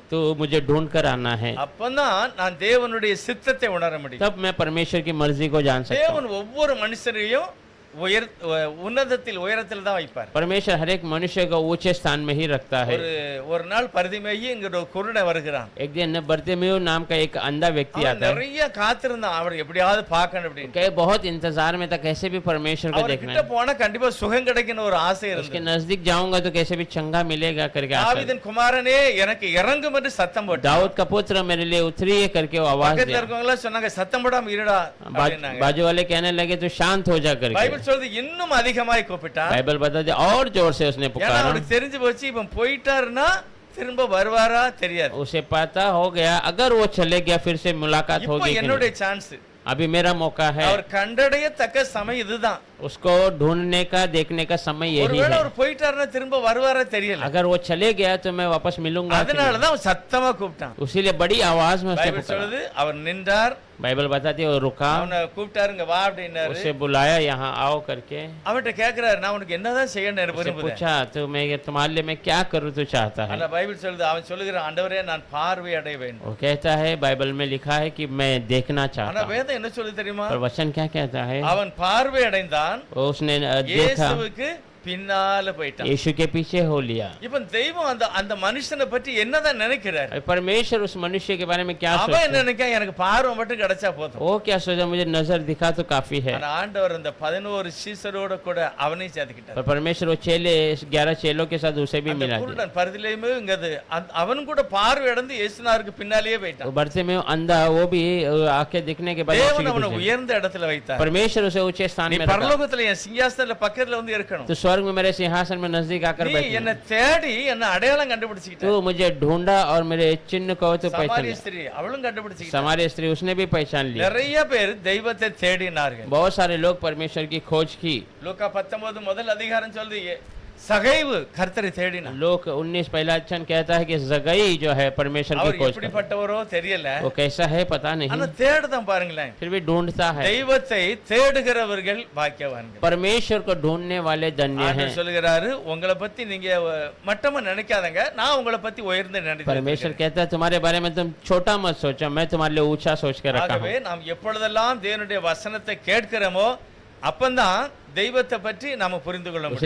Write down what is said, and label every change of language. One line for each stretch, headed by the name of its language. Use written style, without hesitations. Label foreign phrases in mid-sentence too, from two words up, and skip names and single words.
Hindi: तू मुझे ढूंढ कर आना है,
Tamil: அப்பதான் நான் தேவனுடைய சித்தத்தை உணர முடியும்.
Hindi: तब मैं परमेश्वर की मर्जी को जान सकता हूँ.
Tamil: தேவன் ஒவ்வொரு மனுஷரையும் உன்னதத்தில் உயரத்தில் தான் வைப்பார்.
Hindi: परमेश्वर हर एक मनुष्य को ऊंचे स्थान में ही रखता है.
Tamil: ஒரு நாள் பரிதிமேயி இங்க ஒரு குருடன் வருகிறான்.
Hindi: एक दिन बर्तिमेउ नाम का एक अंधा व्यक्ति
Tamil: அவன்
Hindi: आता है.
Tamil: நிறைய காத்திருந்தான் அவர் எப்படியாவது பார்க்கணும் அப்படின்னு.
Hindi: कहे बहुत इंतजार में था कैसे भी परमेश्वर को
Tamil: அவர்
Hindi: देखना
Tamil: கிட்ட
Hindi: है.
Tamil: போனா கண்டிப்பா சுகம் கிடைக்கும்னு ஒரு ஆசை
Hindi: उसके
Tamil: இருந்தது.
Hindi: नजदीक जाऊंगा तो कैसे भी चंगा मिलेगा करके आशा.
Tamil: தாவீதின் குமாரனே எனக்கு இறங்கும் என்று சத்தம் போட்டான்.
Hindi: दाऊद का पुत्र मेरे लिए उतरिए करके वो आवाज
Tamil: பக்கத்துல
Hindi: दिया.
Tamil: இருக்கவங்க எல்லாம் சொன்னாங்க சத்தம் போடாம இருடா அப்படின்னாங்க.
Hindi: बाजू वाले कहने लगे तो शांत हो जा करके.
Tamil: பைபிள் சொல்றது இன்னும் அதிகமாய் கூப்பிட்டான்.
Hindi: बाइबल बता दे और जोर से उसने
Tamil: ஏன்னா
Hindi: पुकारा.
Tamil: அவனுக்கு தெரிஞ்சு போச்சு இவன் போயிட்டாருன்னா திரும்ப வருவாரா தெரியாது.
Hindi: उसे पता हो गया अगर वो चले गया फिर से मुलाकात
Tamil: இப்போ
Hindi: होगी कि
Tamil: என்னுடைய
Hindi: नहीं.
Tamil: சான்ஸ்.
Hindi: अभी मेरा मौका है.
Tamil: அவர் கண்டடையத்தக்க சமயம் இதுதான்.
Hindi: उसको ढूंढने का देखने का समय यही
Tamil: ஒருவேளை
Hindi: है.
Tamil: அவர் போயிட்டாருன்னா திரும்ப வருவாரா தெரியல.
Hindi: अगर वो चले गया तो मैं वापस मिलूंगा कि
Tamil: அதனால
Hindi: नहीं.
Tamil: தான் அவன் சத்தமா கூப்பிட்டான்.
Hindi: उसीलिए बड़ी आवाज में उसने
Tamil: பைபிள்
Hindi: पुकारा.
Tamil: சொல்லுது அவர் நின்றார்.
Hindi: बाइबल बताती है वो रुका,
Tamil: அவனை கூப்பிட்டாருங்க வா அப்படின்னாரு.
Hindi: उसे बुलाया यहाँ आओ करके.
Tamil: அவன்கிட்ட கேக்குறாரு நான் உனக்கு என்னதான் செய்யணும்
Hindi: उससे
Tamil: விரும்புறேன்.
Hindi: पूछा तो मैं तुम्हारे लिए मैं क्या करूँ तू चाहता है.
Tamil: ஆனா பைபிள் சொல்லுது அவன் சொல்லுகிறான் ஆண்டவரே நான் பார்வை அடைய வேண்டும்.
Hindi: वो कहता है बाइबल में लिखा है कि मैं देखना
Tamil: ஆனா
Hindi: चाहता हूँ.
Tamil: வேதம் என்ன சொல்லுது தெரியுமா?
Hindi: पर वचन क्या कहता है?
Tamil: அவன் பார்வை அடைந்தான்,
Hindi: उसने देखा,
Tamil: இயேசுவுக்கு பின்னால போயிட்டான்.
Hindi: यीशु के पीछे हो लिया.
Tamil: இப்ப தெய்வம் அந்த அந்த மனுஷனை பற்றி என்னதான் நினைக்கிறார்?
Hindi: परमेश्वर उस मनुष्य के बारे में क्या
Tamil: அவன்
Hindi: सोचता
Tamil: என்ன நினைக்க எனக்கு பார்வை மட்டும் கிடைச்சா போதும்.
Hindi: वो क्या सोचा मुझे नजर दिखा तो काफी है.
Tamil: ஆனா ஆண்டவர் அந்த 11 சீசரோட கூட அவனையும் சேர்த்துக்கிட்டார்.
Hindi: पर परमेश्वर वो चेले 11 चेलों के साथ उसे भी
Tamil: அந்த
Hindi: मिला दिया.
Tamil: குருடன் பரிதிலேயுமே இங்கது அவன் கூட பார்வை அடைந்து இயேசுநாதருக்கு பின்னாலேயே
Hindi: वो
Tamil: போயிட்டான்.
Hindi: बढ़ते में अंधा वो भी आंखें दिखने के बाद यीशु
Tamil: தேவன்
Hindi: के
Tamil: அவனை
Hindi: पीछे.
Tamil: உயர்ந்த இடத்துல வைத்தார்.
Hindi: परमेश्वर उसे ऊंचे स्थान
Tamil: நீ
Hindi: में रखा.
Tamil: பரலோகத்துல என் சிங்காசனத்துல பக்கத்துல வந்து இருக்கணும்.
Hindi: तो स्वर्ग में मेरे सिंहासन में नजदीक आकर
Tamil: நீ
Hindi: बैठ.
Tamil: என்ன தேடி என்ன அடையாளம் கண்டுபிடிச்சிட்ட.
Hindi: तू मुझे ढूंढा और मेरे चिन्ह को तो पहचान
Tamil: சமாரிய
Hindi: लिया.
Tamil: ஸ்திரீ அவளும் கண்டுபிடிச்சிட்ட.
Hindi: समारी स्त्री उसने भी पहचान लिया.
Tamil: நிறைய பேர் தெய்வத்தை தேடினார்கள்.
Hindi: बहुत सारे लोग परमेश्वर की खोज की.
Tamil: லூக்கா 19 முதல் அதிகாரம் சொல்லுது சகைவு கர்த்தரை தேடினான்.
Hindi: लोक 19 पहला वचन कहता है कि जगई जो है परमेश्वर की
Tamil: அவர்
Hindi: खोज कर.
Tamil: எப்படிப்பட்டவரோ தெரியல.
Hindi: वो कैसा है पता
Tamil: ஆனா
Hindi: नहीं,
Tamil: தேடுதான் பாருங்களேன்.
Hindi: फिर भी ढूंढता है.
Tamil: தெய்வத்தை தேடுகிறவர்கள் பாக்கியவான்கள்.
Hindi: परमेश्वर को ढूंढने वाले धन्य हैं.
Tamil: ஆண்டவர் சொல்கிறாரு உங்களை பத்தி நீங்க மட்டமா நினைக்காதங்க நான் உங்களை பத்தி உயர்ந்து
Hindi: परमेश्वर
Tamil: நினைக்கிறேன்.
Hindi: कहता है तुम्हारे बारे में तुम छोटा मत सोचो, मैं तुम्हारे लिए ऊंचा सोच कर रखा
Tamil: ஆகவே
Hindi: हूँ.
Tamil: நாம் எப்பொழுதெல்லாம் தேவனுடைய வசனத்தை கேட்கிறோமோ அப்பந்தான் தெய்வத்தை பற்றி நாம புரிந்து கொள்ள முடியும்.